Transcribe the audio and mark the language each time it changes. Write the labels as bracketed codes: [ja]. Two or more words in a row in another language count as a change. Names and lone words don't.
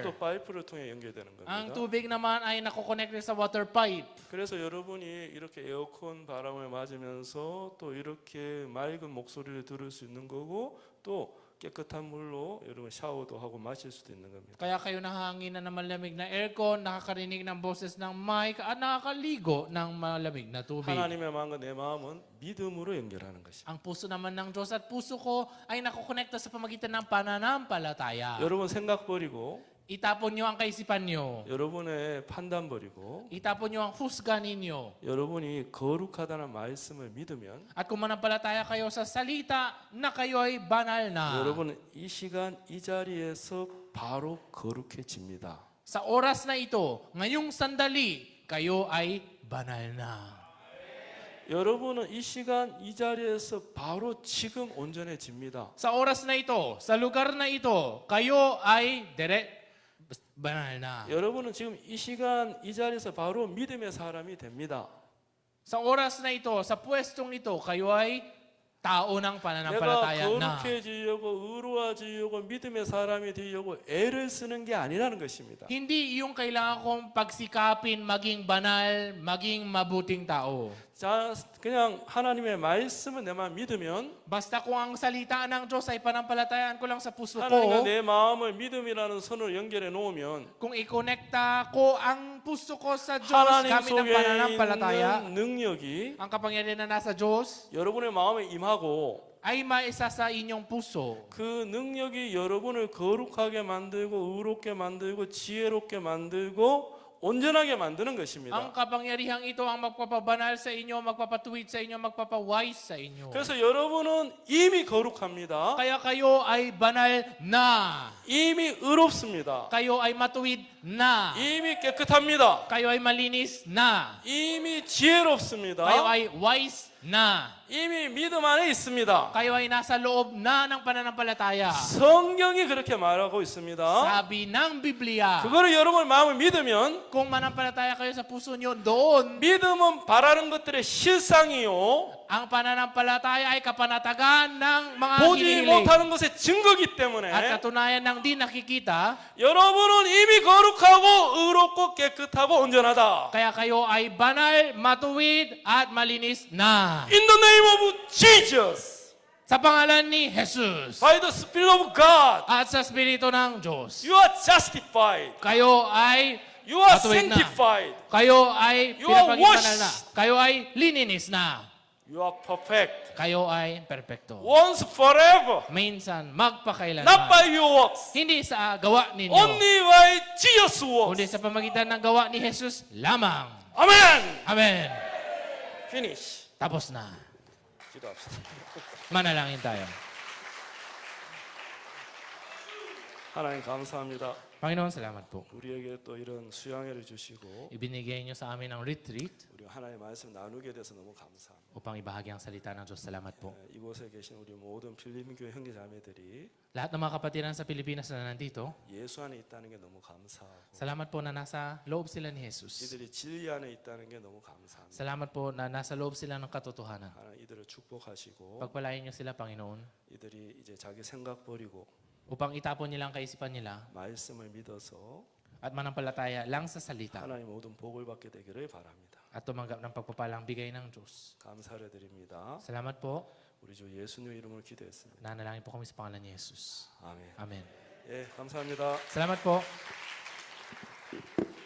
[ko] 수도 파이프를 통해 연결되는 [tl] Ang [ko] 겁니다. [tl] tubig naman ay nakokonekte sa [en] water pipe. [ko] 그래서 여러분이 이렇게 에어컨 바람을 맞으면서 또 이렇게 맑은 목소리를 들을 수 있는 거고 또 깨끗한 물로 여러분 샤워도 하고 마실 수도 있는 겁니다. [tl] Kaya kayo nahanginan ng malamig na aircon, nakakarinig ng boses ng mic, at nakakaligo ng malamig na tubig. [ko] 하나님의 마음과 내 마음은 믿음으로 연결하는 것입니다. [tl] Ang puso naman ng Diyos at puso ko ay nakokonekta sa pamagitan ng pananampalataya. [ko] 여러분 생각 버리고 [tl] Itapon niyo ang kaisipan niyo. [ko] 여러분의 판단 버리고 [tl] Itapon niyo ang husga ninyo. [ko] 여러분이 거룩하다는 말씀을 믿으면 [tl] At kung manampalataya kayo sa salita na kayo'y banal na. [ko] 여러분은 이 시간 이 자리에서 바로 거룩해집니다. [tl] Sa oras na ito, ngayong sandali, kayo ay banal na. [ko] 여러분은 이 시간 이 자리에서 바로 지금 온전해집니다. [tl] Sa oras na ito, sa lugar na ito, kayo ay banal na. [ko] 여러분은 지금 이 시간 이 자리에서 바로 믿음의 사람이 됩니다. [tl] Sa oras na ito, sa pwestong ito, kayo ay tao ng [ko] 내가 [tl] pananampalataya na. [ko] 거룩해지려고 의로워지려고 믿음의 사람이 되려고 애를 쓰는 게 아니라는 것입니다. [tl] Hindi yung kailangan kong pagsikapin maging banal, maging mabuting tao. [ko] 자, 그냥 하나님의 말씀을 내만 믿으면 [tl] Basta kung ang salita ng Diyos ay panampalatayaan ko lang sa puso [ko] 하나님과 [tl] ko, [ko] 내 마음을 믿음이라는 선을 연결해 놓으면 [tl] kung ikonekta ko ang puso ko sa Diyos [ko] 하나님 [tl] gamit ng [ko] 속에 [tl] pananampalataya, [ko] 있는 능력이 [tl] ang kapangyarihan na nasa Diyos [ko] 여러분의 마음에 임하고 [tl] ay maisa sa inyong puso. [ko] 그 능력이 여러분을 거룩하게 만들고 의롭게 만들고 지혜롭게 만들고 온전하게 만드는 [tl] Ang [ko] 것입니다. [tl] kapangyarihang ito ang magpapabanal sa inyo, magpapatuwid sa inyo, magpapawise sa inyo. [ko] 그래서 여러분은 이미 거룩합니다. [tl] Kaya kayo ay banal na. [ko] 이미 의롭습니다. [tl] Kayo ay matuwid na. [ko] 이미 깨끗합니다. [tl] Kayo ay malinis na. [ko] 이미 [tl] Kayo [ko] 지혜롭습니다. [tl] ay wise na. [ko] 이미 믿음 안에 있습니다. [tl] Kayo ay nasa loob na ng pananampalataya. [ko] 성경이 그렇게 말하고 있습니다. [tl] Sabi ng Biblia, [ko] 그거를 여러분 마음을 믿으면 [tl] kung manampalataya kayo sa puso nyo, doon [ko] 믿음은 바라는 것들의 실상이요. [tl] ang pananampalataya ay kapanatagan ng mga [ko] 보지 [tl] hinihiling. [ko] 못하는 것의 증거기 때문에 [tl] At katunayan ng di nakikita, [ko] 여러분은 이미 거룩하고 의롭고 깨끗하고 온전하다. [tl] kaya kayo ay banal, matuwid, at malinis na. [en] In the name of Jesus, [tl] Sa pangalan ni Jesus [en] by the Spirit of God, [tl] at sa Espiritu ng Diyos, [en] you are justified. [tl] kayo ay [en] You are [tl] matuwid na. [en] sanctified. [tl] Kayo ay [en] You are [tl] pinapagibanal na. [en] washed. [tl] Kayo ay lininis na. [en] You are perfect. [tl] Kayo ay perpekto. [en] Once forever. [tl] Minsan, magpakailanman. [en] Not by your works. [tl] Hindi sa gawa ninyo, [en] Only by Jesus' [tl] kundi [en] works. [tl] sa pamagitan ng gawa ni Jesus lamang. [en] Amen. [tl] Amen. [en] Finish. [tl] Tapos na. [ko] 기도합시다. [tl] Manalangin tayo. [ko] 하나님 감사합니다. [tl] Panginoon, salamat po. [ko] 우리에게 또 이런 수양회를 주시고 [tl] Ibinigay niyo sa amin ang retreat [ko] 우리 하나님의 말씀 나누게 돼서 너무 감사합니다. [tl] upang ibahagi ang salita ng Diyos. Salamat po. [ko] 이곳에 계신 우리 모든 필리핀교회 형제자매들이 [tl] Lahat ng mga kapatiran sa Pilipinas na nandito, [ko] 예수 안에 있다는 게 너무 감사하고 [tl] salamat po na nasa loob sila ni Jesus. [ko] 이들이 진리 안에 있다는 게 너무 감사합니다. [tl] Salamat po na nasa loob sila ng katotohanan. [ko] 하나님 이들을 축복하시고 [tl] Pagpalain niyo sila, Panginoon, [ko] 이들이 이제 자기 생각 버리고 [tl] upang itapon nila ang kaisipan nila [ko] 말씀을 믿어서 [tl] at manampalataya lang sa salita [ko] 하나님 모든 복을 받게 되기를 바랍니다. [tl] at tumanggap ng pagpapalang bigay ng Diyos. [ko] 감사를 드립니다. [tl] Salamat po. [ko] 우리 주 예수님 이름을 기도했습니다. [tl] Nanalangin po kami sa pangalan ni Jesus. [ko] 아멘. [tl] Amen. [ko] 예, 감사합니다. [tl] Salamat po.